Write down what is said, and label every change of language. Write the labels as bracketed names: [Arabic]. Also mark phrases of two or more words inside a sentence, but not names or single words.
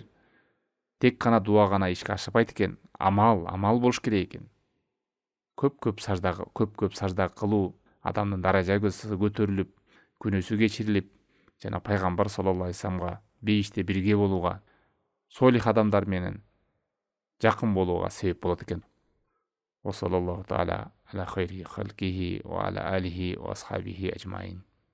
[Kyrgyz] Тек гана дуа гана ишке ашпайт экен, амал болуш керек экен. Көп сажда кылуу адамдын даражасы көтөрүлүп, күнөөсү кечирилип, жана Пайгамбар [Arabic] صلى الله عليه وسلم [Kyrgyz] бейиште бирге болууга, солих адамдар менен жакын болууга себеп болот экен. [Arabic] وصلى الله تعالى على خير خلقه وعلى آله وأصحابه أجمعين.